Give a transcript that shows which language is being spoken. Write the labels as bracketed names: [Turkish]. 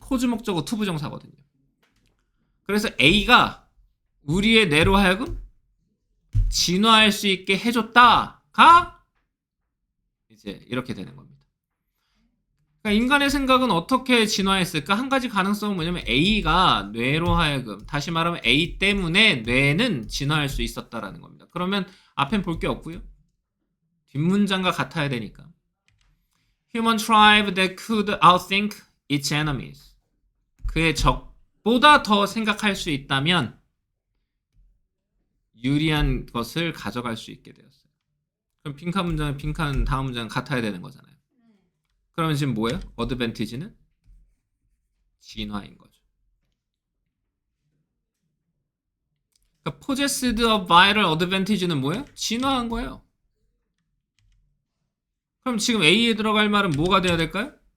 [Korean] cause 목적어 to 부정사거든요. 그래서 A가 우리의 뇌로 하여금 진화할 수 있게 해줬다가 이제 이렇게 되는 겁니다. 그러니까 인간의 생각은 어떻게 진화했을까? 한 가지 가능성은 뭐냐면 A가 뇌로 하여금, 다시 말하면 A 때문에 뇌는 진화할 수 있었다라는 겁니다. 그러면 앞엔 볼 게 없고요. 뒷문장과 같아야 되니까. [English] Human tribe that could outthink its enemies. [Korean] 그의 적보다 더 생각할 수 있다면 유리한 것을 가져갈 수 있게 되었어요. 그럼 빈칸 문장은 빈칸 다음 문장은 같아야 되는 거잖아요. 그러면 지금 뭐예요? 어드밴티지는 진화인 거죠. 그러니까 [English] possessed a vital advantage [Korean] 는 뭐예요? 진화한 거예요. 그럼 지금 A에 들어갈 말은 뭐가 돼야 될까요?